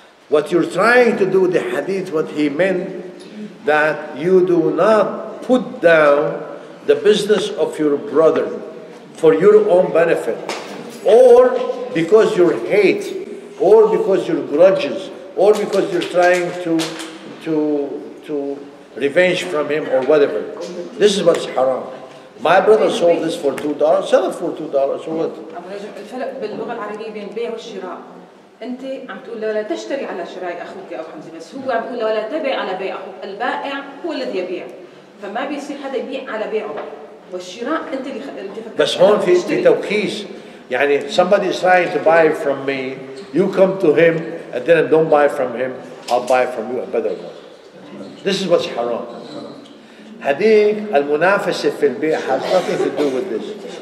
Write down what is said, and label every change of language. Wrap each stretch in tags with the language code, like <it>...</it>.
<en>What you're trying to do with the hadith, what he meant, that you do not put down the business of your brother for your own benefit, or because you hate, or because you're grudges, or because you're trying to revenge from him or whatever. This is what's haram. My brother sold this for $2, sell it for $2, so what?</en> <ar>الفرق باللغة العربية بين البيع والشراء. أنت عم تقول له لا تشتري على شراء أخوك أو حمزة، بس هو عم تقول له ولا تبع على بيع أخوك. البائع هو الذي يبيع، فما بيصير حدا يبيع على بيعه. والشراء أنت اللي فكرت. بس هون في توكيس.</ar> <en>يعني somebody is trying to buy from me, you come to him and then don't buy from him, I'll buy from you a better one. This is what's haram.</en> <ar>هذيك المنافسة في البيع</ar> <en>has nothing to do with this.</en>